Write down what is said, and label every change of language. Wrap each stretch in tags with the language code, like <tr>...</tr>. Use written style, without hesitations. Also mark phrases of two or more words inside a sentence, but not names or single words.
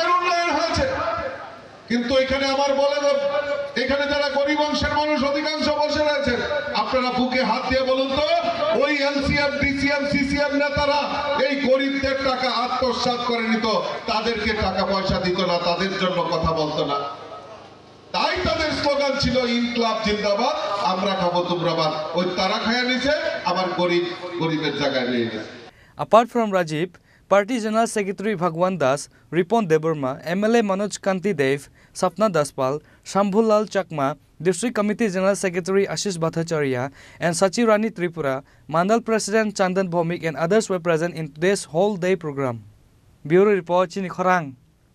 <bn>উন্নয়ন হয়েছে কিন্তু এখানে আমার বলে এখানে যারা গরিব অংশের মানুষ অধিকাংশ বসে রয়েছে আপনারা বুকে হাত দিয়ে বলুন তো ওই এলসিএম ডিসিএম সিসিএম নেতারা এই গরিবদের টাকা আত্মসাৎ করে নিত তাদেরকে টাকা পয়সা দিত না তাদের জন্য কথা বলতো না তাই তাদের স্লোগান ছিল</bn> <hi>इंकलाब ज़िंदाबाद</hi> <bn>আমরা খাবো তোমরা বাদ ওই তারা খায়া নিছে আবার গরিবের জায়গায় নিয়ে গেছে</bn> <en>Apart from Rajiv, Party General Secretary Bhagwan Das, Ripon Debarma, MLA Manoj Kanti Dev, Sapna Daspal, Shambhulal Chakma, District Committee General Secretary Ashish Bhattacharya, and Sachirani Tripura, Mandal President Chandan Bhomik and others were present in today's whole day program. Bureau Report, Chini Khorang.</en>